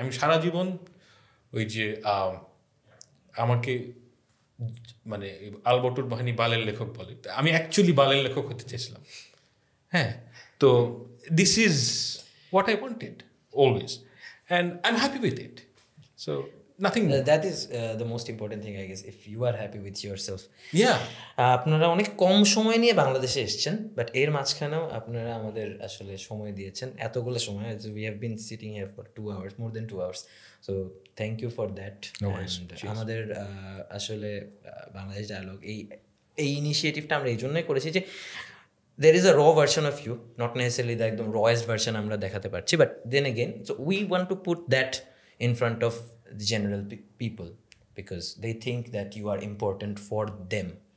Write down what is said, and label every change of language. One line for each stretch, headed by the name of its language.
Bangla: আমি সারা জীবন ওই যে আমাকে মানে আলবর্টুর বাহিনী বালের লেখক বলে, আমি অ্যাকচুয়ালি বালের লেখক হতে চেয়েছিলাম, হ্যাঁ।
English: তো this is what I wanted always, and I am happy with it, so nothing more. That is the most important thing, I guess, if you are happy with yourself. Yeah.
Bangla: আপনারা অনেক কম সময় নিয়ে বাংলাদেশে এসেছেন, বাট এর মাঝখানেও আপনারা আমাদের আসলে সময় দিয়েছেন, এতগুলো সময়।
English: We have been sitting here for 2 hours, more than 2 hours, so thank you for that. No worries.
Bangla: আমাদের আসলে বাংলাদেশ ডায়ালগ এই ইনিশিয়েটিভটা আমরা এই জন্যই করেছি যে
English: there is a raw version of you, not necessarily the একদম rawest version
Bangla: আমরা দেখাতে পারছি,
English: but then again, so we want to put that in front of the general people, because they think that you are important for them.